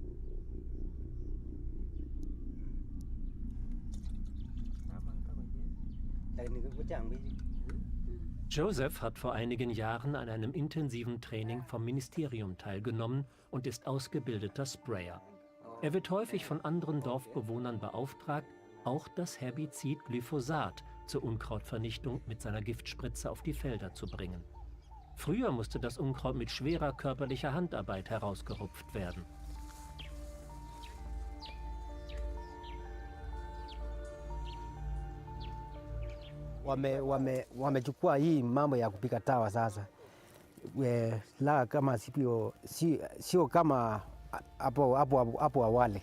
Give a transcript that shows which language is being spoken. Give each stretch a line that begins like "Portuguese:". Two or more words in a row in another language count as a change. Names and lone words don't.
German: Joseph hat vor einigen Jahren an einem intensiven Training vom Ministerium teilgenommen und ist ausgebildeter Sprayer. Er wird häufig von anderen Dorfbewohnern beauftragt, auch das Herbizid Glyphosat zur Unkrautvernichtung mit seiner Giftspritze auf die Felder zu bringen. Früher musste das Unkraut mit schwerer körperlicher Handarbeit herausgerupft werden.
Swahili: Wamechukua hii mambo ya kupika dawa sasa, la kama sio kama hapo awali.